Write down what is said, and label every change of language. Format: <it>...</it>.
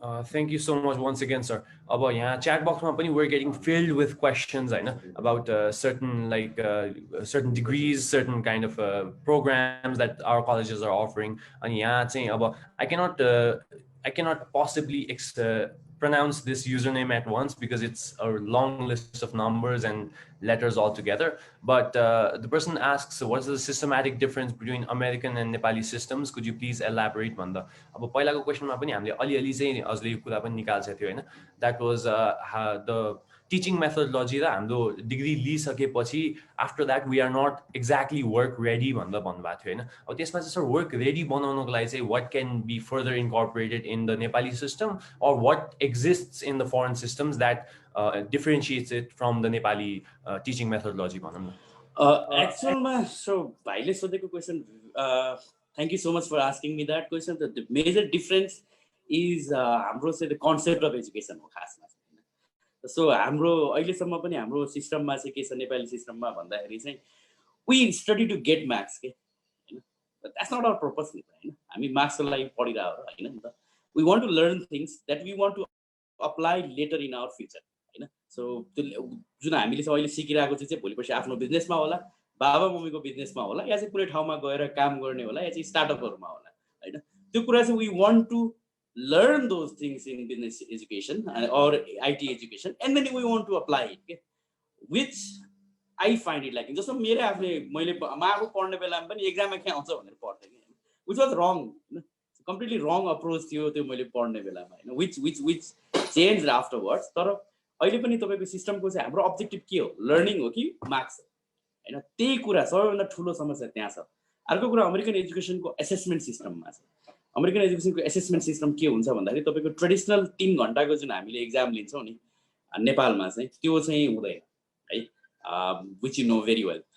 <en>Thank you so much once again, sir. About yeah, chat box we're getting filled with questions, I know, about certain certain degrees, certain kind of programs that our colleges are offering. And yeah, saying about I cannot possibly pronounce this username at once because it's a long list of numbers and letters all together. But the person asks, what's the systematic difference between American and Nepali systems? Could you please elaborate?</en> <ne>भन्दा अब पहिलाको क्वेसनमा पनि हामीले अलिअलि चाहिँ अझले यो कुरा पनि निकाल्छ थियो हैन.</ne> <en>That was the teaching methodology</en> <ne>र हाम्रो degree लिइसकेपछि</ne> <en>after that we are not exactly work ready</en> <ne>भनेर भन्नुभएको थियो हैन. अब त्यसमा चाहिँ सर work ready बनाउनको लागि चाहिँ</ne> <en>what can be further incorporated in the Nepali system or what exists in the foreign systems that differentiates it from the Nepali teaching methodology</en> <ne>भनौँ न.</ne> <en>एक्चुअलमा सो भाइले सोधेको question thank you so much for asking me that question. The major difference is</en> <ne>हाम्रो चाहिँ</ne> <en>the concept of education</en> <ne>हो खासमा. So हाम्रो अहिलेसम्म पनि हाम्रो सिस्टममा चाहिँ के छ नेपाली सिस्टममा भन्दाखेरि चाहिँ</ne> <en>we study to get marks</en> <ne>के होइन.</ne> <en>that's not our purpose</en> <ne>नि त होइन. हामी मार्क्सको लागि पढिरहेको हो होइन नि त.</ne> <en>We want to learn things that we want to apply later in our future होइन.</en> <ne>सो त्यो जुन हामीले चाहिँ अहिले सिकिरहेको चाहिँ भोलि पर्सि आफ्नो बिजनेसमा होला, बाबा मम्मीको बिजनेसमा होला, या चाहिँ कुनै ठाउँमा गएर काम गर्ने होला, या चाहिँ स्टार्टअपहरूमा होला होइन. त्यो कुरा चाहिँ</ne> <en>We want to learn those things in business education or IT education and then we want to apply it, okay? Which I find it lacking.</en> <ne>जस्तो मेरो आफ्नै मैले आफू पढ्ने बेलामा पनि एक्जाममा के आउँछ भनेर पढ्थेँ कि,</ne> <en>which was wrong, completely wrong approach</en> <ne>थियो त्यो मैले पढ्ने बेलामा होइन.</ne> <en>which changed afterwards.</en> <ne>तर अहिले पनि तपाईँको सिस्टमको चाहिँ हाम्रो अब्जेक्टिभ के हो, लर्निङ हो कि मार्क्स होइन. त्यही कुरा सबैभन्दा ठुलो समस्या त्यहाँ छ. अर्को कुरा अमेरिकन एजुकेसनको एसेसमेन्ट सिस्टममा छ. अमेरिकन एजुकेसनको एसेसमेन्ट सिस्टम के हुन्छ भन्दाखेरि तपाईँको ट्रेडिसनल 3 घन्टाको जुन हामीले एक्जाम लिन्छौँ नि नेपालमा चाहिँ त्यो चाहिँ हुँदैन है,</ne> <en>Which you know very well.</en>